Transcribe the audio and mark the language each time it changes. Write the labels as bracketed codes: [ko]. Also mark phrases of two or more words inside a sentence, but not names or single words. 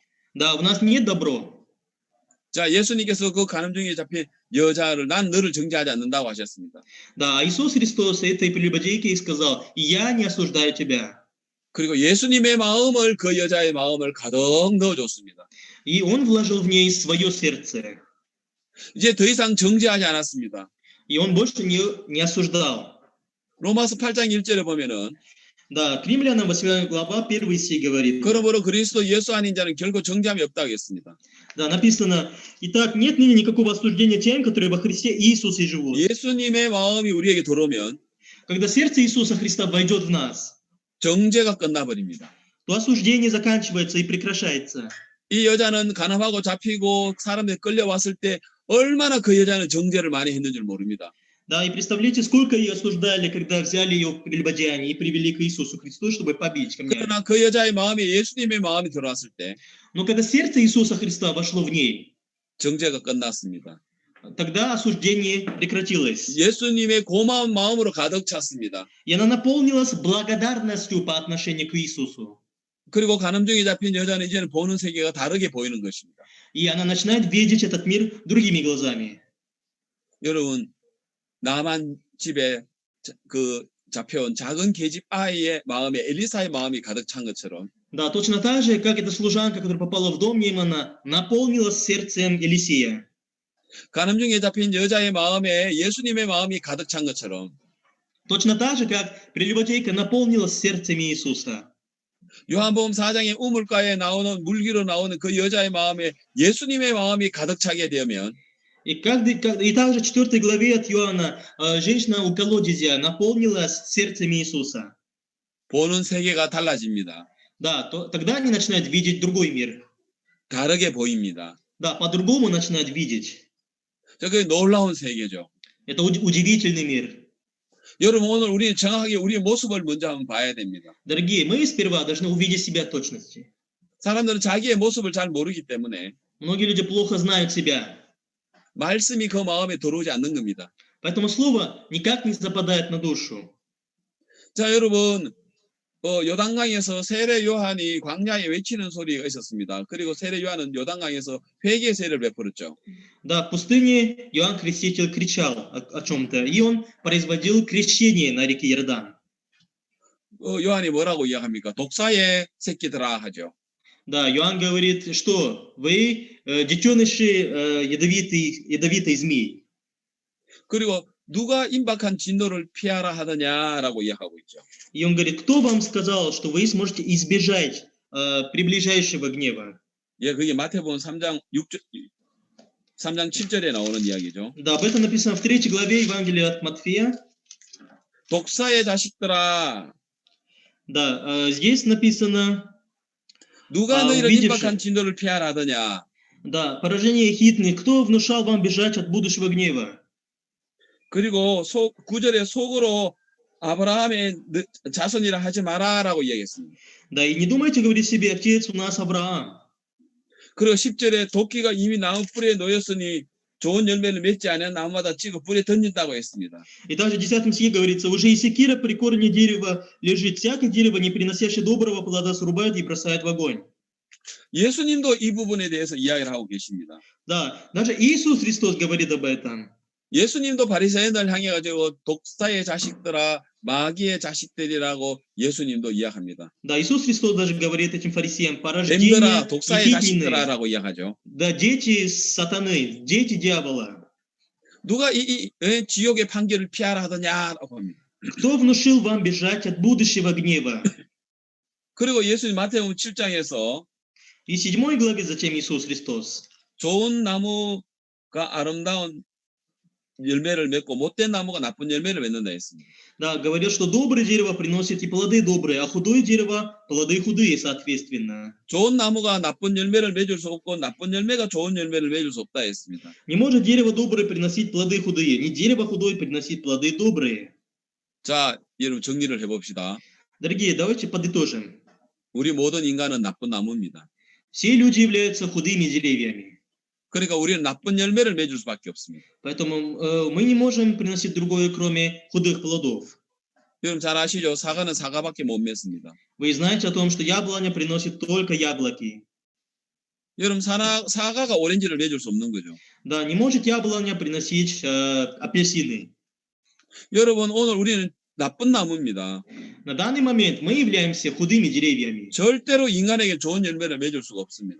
[ru] Да, у нас нет добро. [ko] 자, 예수님께서 그 간음 중에 잡힌 여자를 난 너를 정죄하지 않는다고 하셨습니다. [ru] Да, а Иисус Христос этой прелюбодейке сказал, я не осуждаю тебя. [ko] 그리고 예수님의 마음을 그 여자의 마음을 가득 넣어줬습니다. [ru] И Он вложил в ней свое сердце. [ko] 이제 더 이상 정죄하지 않았습니다. [ru] И Он больше не осуждал. [ko] 로마서 8장 1절에 보면은 [ru] Да, к Римлянам 8 глава 1 стих говорит. [ko] 그러므로 그리스도 예수 아닌 자는 결코 정죄함이 없다고 했습니다. [ru] Да, написано, итак, нет ныне никакого осуждения тем, которые во Христе Иисусе живут. [ko] 예수님의 마음이 우리에게 들어오면 [ru] Когда сердце Иисуса Христа войдет в нас, [ko] 정죄가 끝나버립니다. [ru] то осуждение заканчивается и прекращается. [ko] 이 여자는 간음하고 잡히고 사람들이 끌려왔을 때 얼마나 그 여자는 정죄를 많이 했는 줄 모릅니다. [ru] Да, и представляете, сколько ее осуждали, когда взяли ее в прелюбодеяние и привели к Иисусу Христу, чтобы побить камнями. [ko] 그러나 그 여자의 마음에 예수님의 마음이 들어왔을 때 [ru] Но когда сердце Иисуса Христа вошло в ней, [ko] 정죄가 끝났습니다. [ru] тогда осуждение прекратилось. [ko] 예수님의 고마운 마음으로 가득 찼습니다. [ru] И она наполнилась благодарностью по отношению к Иисусу. [ko] 그리고 간음 중에 잡힌 여자는 이제는 보는 세계가 다르게 보이는 것입니다. [ru] И она начинает видеть этот мир другими глазами. [ko] 여러분, 나만 집에 그 잡혀온 작은 계집 아이의 마음에 엘리사의 마음이 가득 찬 것처럼 [ru] Да, точно так же, как эта служанка, которая попала в дом Неймана, наполнилась сердцем Елисея. [ko] 간음 중에 잡힌 여자의 마음에 예수님의 마음이 가득 찬 것처럼 [ru] Точно так же, как прелюбодейка наполнилась сердцем Иисуса. [ko] 요한복음 4장의 우물가에 나오는 물기로 나오는 그 여자의 마음에 예수님의 마음이 가득 차게 되면 [ru] И также в 4 главе от Иоанна женщина у колодезя наполнилась сердцем Иисуса. [ko] 보는 세계가 달라집니다. [ru] Да, тогда они начинают видеть другой мир. [ko] 다르게 보입니다. [ru] Да, по-другому начинают видеть. [ko] 그게 놀라운 세계죠. [ru] Это удивительный мир. [ko] 여러분, 오늘 우리는 정확하게 우리의 모습을 먼저 한번 봐야 됩니다. [ru] Дорогие, мы сперва должны увидеть себя в точности. [ko] 사람들은 자기의 모습을 잘 모르기 때문에 [ru] Многие люди плохо знают себя. [ko] 말씀이 그 마음에 들어오지 않는 겁니다. [ru] Поэтому слово никак не западает на душу. [ko] 자, 여러분, 요단강에서 세례 요한이 광야에 외치는 소리가 있었습니다. 그리고 세례 요한은 요단강에서 회개 세례를 베풀었죠. [ru] Да, в пустыне Иоанн Креститель кричал о чем-то, и он производил крещение на реке Иордан. [ko] 요한이 뭐라고 이야기합니까? 독사의 새끼들아 하죠. [ru] Да, Иоанн говорит, что вы детеныши ядовитый змей. [ko] 그리고 누가 임박한 진노를 피하라 하더냐라고 이야기하고 있죠. [ru] И он говорит, кто вам сказал, что вы сможете избежать приближающего гнева? [ko] 예, 그게 마태복음 3장 7절에 나오는 이야기죠. [ru] Да, об этом написано в 3 главе Евангелия от Матфея. [ko] 독사의 자식들아. [ru] Да, здесь написано, [ko] 누가 너희를 임박한 진노를 피하라 하더냐. [ru] да, поражение хитных, кто внушал вам бежать от будущего гнева? [ko] 그리고 9절에 속으로 아브라함의 자손이라 하지 마라라고 이야기했습니다. [ru] Да, и не думайте говорить себе, отец у нас Авраам. [ko] 그리고 10절에 도끼가 이미 나무 뿌리에 놓였으니 좋은 열매를 맺지 않은 나무마다 찍어 불에 던진다고 했습니다. [ru] И также в 10 стихе говорится, уже и секира при корне дерева лежит, всякое дерево, не приносящее доброго плода, срубают и бросают в огонь. [ko] 예수님도 이 부분에 대해서 이야기를 하고 계십니다. [ru] Да, даже Иисус Христос говорит об этом. [ko] 예수님도 바리새인을 향해 가지고 독사의 자식들아 마귀의 자식들이라고 예수님도 이야기합니다. [ru] Да, Иисус Христос даже говорит этим фарисеям, [ko] 뱀들아 [ru] порождение [ko] 독사의 [ru] ехидны. [ko] 자식들아라고 이야기하죠. [ru] Да, дети сатаны, дети дьявола. [ko] 누가 이 지옥의 판결을 피하라 하더냐라고 합니다. [ru] Кто внушил вам бежать от будущего гнева? [ko] 그리고 예수님 마태복음 7장에서 [ru] И 7 главе затем Иисус Христос. [ko] 좋은 나무가 아름다운 열매를 맺고 못된 나무가 나쁜 열매를 맺는다 했습니다. [ru] Да, говорил, что доброе дерево приносит и плоды добрые, а худое дерево плоды худые, соответственно. [ko] 좋은 나무가 나쁜 열매를 맺을 수 없고 나쁜 열매가 좋은 열매를 맺을 수 없다 했습니다. [ru] Не может дерево доброе приносить плоды худые, не дерево худое приносить плоды добрые. [ko] 자, 여러분 정리를 해봅시다. [ru] Дорогие, давайте подытожим. [ko] 우리 모든 인간은 나쁜 나무입니다. [ru] Все люди являются худыми деревьями. [ko] 그러니까 우리는 나쁜 열매를 맺을 수밖에 없습니다. [ru] Поэтому мы не можем приносить другое, кроме худых плодов. [ko] 여러분 잘 아시죠? 사과는 사과밖에 못 맺습니다. [ru] Вы знаете о том, что яблоня приносит только яблоки. [ko] 여러분 사과가 오렌지를 맺을 수 없는 거죠. [ru] Да, не может яблоня приносить апельсины. [ko] 여러분 오늘 우리는 나쁜 나무입니다. [ru] На данный момент мы являемся худыми деревьями. [ko] 절대로 인간에게 좋은 열매를 맺을 수가 없습니다.